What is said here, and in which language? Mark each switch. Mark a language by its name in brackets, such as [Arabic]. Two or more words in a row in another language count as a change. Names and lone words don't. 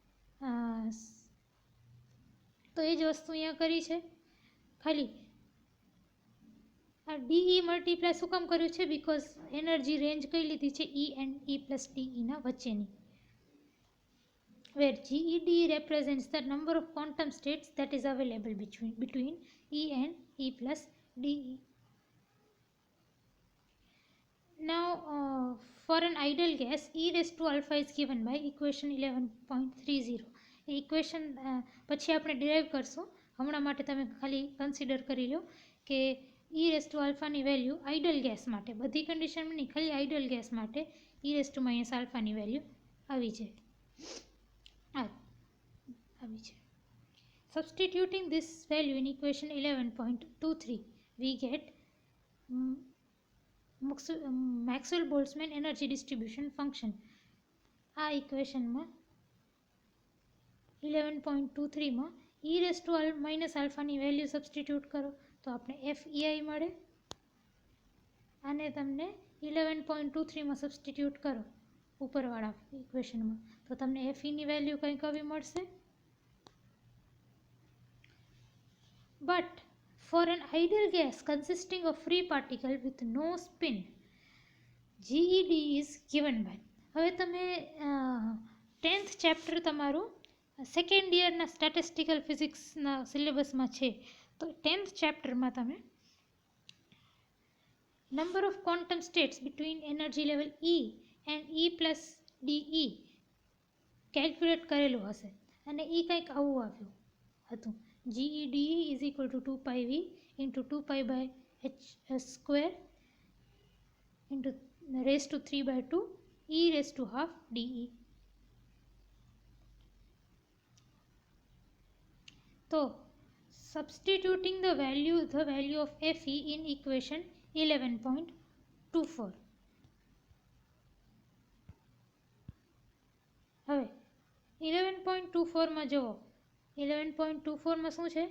[Gujarati] તો એ જ વસ્તુ અહીંયા કરી છે. ખાલી આ ડીઈ મલ્ટીપ્લાય શું કામ કર્યું છે બિકોઝ [English] energy range [Gujarati] કઈ લીધી છે [English] E and E plus DE [Gujarati] ના વચ્ચેની. [English] where GEDE represents the number of quantum states that is available between E and E plus DE. Now for an ideal gas E raised to alpha is given by equation 11.30. [Gujarati] એ ઇક્વેશન પછી આપણે ડિરાઈવ કરશું. હમણાં માટે તમે ખાલી કન્સિડર કરી લો કે [English] E raised to alpha [Gujarati] ની વેલ્યુ [English] ideal gas [Gujarati] માટે બધી કન્ડિશનમાં નહીં ખાલી [English] ideal gas [Gujarati] માટે [English] E raised to minus alpha [Gujarati] ની વેલ્યુ આવી છે. [English] Substituting this value in equation 11.23 we get Maxwell-Boltzmann energy distribution function. [Gujarati] આ ઇક્વેશનમાં 11.23 માં [English] e raised to minus alpha [Gujarati] ની વેલ્યુ સબસ્ટિટ્યુટ કરો તો આપણે FEI મળે. આને તમને 11.23 માં સબસ્ટિટ્યુટ કરો ઉપરવાળા ઇક્વેશનમાં તો તમને FE ની વેલ્યુ કંઈક આવી મળશે. [English] But for an ideal gas consisting of free particle with no spin, GED is given by. [Gujarati] હવે તમે 10th ચેપ્ટર તમારું સેકન્ડ યરના સ્ટેટિસ્ટિકલ ફિઝિક્સના સિલેબસમાં છે તો 10th ચેપ્ટરમાં તમે [English] number of quantum states between energy level E and E plus DE [Gujarati] કેલ્ક્યુલેટ કરેલું હશે અને એ કંઈક આવું આવ્યું હતું. [English] GEDE is equal to 2 pi V into 2 pi by h square into raised to 3 by 2 E raised to half DE. So substituting the value of FE in equation 11.24 [Gujarati] 11.24માં જુઓ, 11.24માં શું છે?